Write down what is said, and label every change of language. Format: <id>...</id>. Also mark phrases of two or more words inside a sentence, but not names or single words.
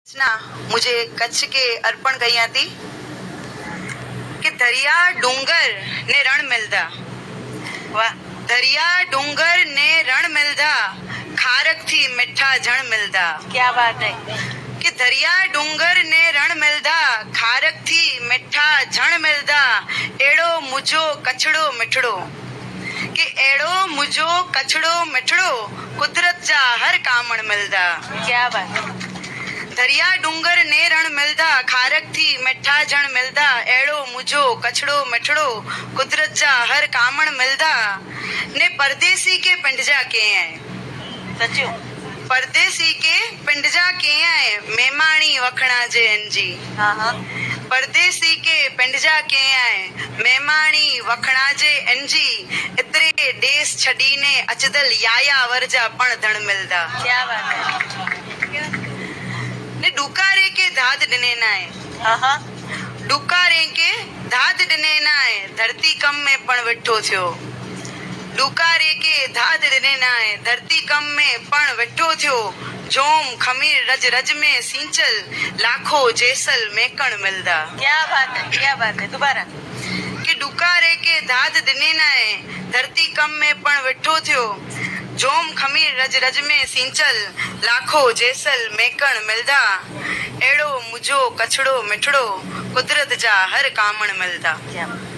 <hi>रचना मुझे कच्छ के अर्पण कही थी कि</hi> <kfr>दरिया डूंगर ने रण मिलदा।</kfr> <hi>वाह।</hi> <kfr>दरिया डूंगर ने रण मिलदा, खारक थी मिठा जण मिलदा।</kfr> <hi>क्या बात है।</hi> <kfr>कि दरिया डूंगर ने रण मिलदा, खारक थी मिठा जण मिलदा। एड़ो मुझो कछड़ो मिठड़ो, कि एड़ो मुझो कछड़ो मिठड़ो, कुदरत जा हर कामण मिलदा।</kfr> <hi>क्या बात है।</hi> <kfr>दरिया डूंगर ने रण मिलदा, खारक थी मिठा जण मिलदा। एड़ो मुझो कछड़ो मिठड़ो, कुदरत जा हर कामण मिलदा। ने परदेसी के पिंड जा के आए, सचो परदेसी के पिंड जा के आए, मेमाणी वखणा जे अंजी।</kfr> <hi>हाँ हाँ।</hi> <kfr>परदेसी के पिंड जा के आए, मेमाणी वखणा जे अंजी। इतरे देश छड़ी ने अचदल याया वरजा पण धण मिलदा।</kfr> <hi>क्या बात है।</hi> <kfr>ने डुकारे के धाद डने नाए,</kfr> <hi>हाँ हाँ।</hi> <kfr>डुकारे के धाद डने नाए, धरती कम में पण वेठो थियो। डुकारे के धाद डने नाए, धरती कम में पण वेठो थियो। जोम खमीर रज रज में सींचल, लाखो जेसल मेकण मिलदा।</kfr> <hi>क्या बात है। क्या बात है। दोबारा।</hi> <kfr>कि डुकारे के धाद डने नाए, धरती कम में पण वेठो थियो। जोम खमीर रज रज में सींचल, लाखो जेसल मेकण मिलदा। एड़ो मुझो कछड़ो मिठड़ो, कुदरत जा हर कामण मिलदा।</kfr> <hi>क्या बात।</hi>